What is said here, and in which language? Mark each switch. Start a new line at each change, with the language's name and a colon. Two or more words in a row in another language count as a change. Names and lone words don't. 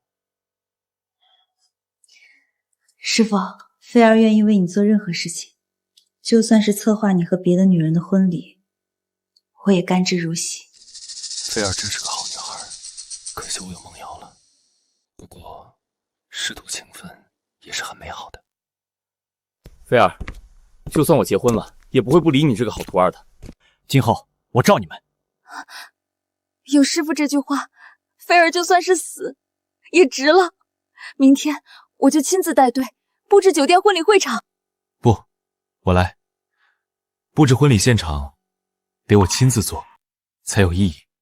Chinese: 師傅，菲兒願意為你做任何事情，就算是策劃你和別的女人的婚禮，我也甘之如飴。菲兒真是個好女孩，可惜我有夢瑤了。不過，師徒情分也是很美好的。菲兒，就算我結婚了，也不會不理你這個好徒兒的。今後我罩你們。有師傅這句話，菲兒就算是死也值了。明天我就親自帶隊布置酒店婚禮會場。不，我來。布置婚禮現場得我親自做，才有意義。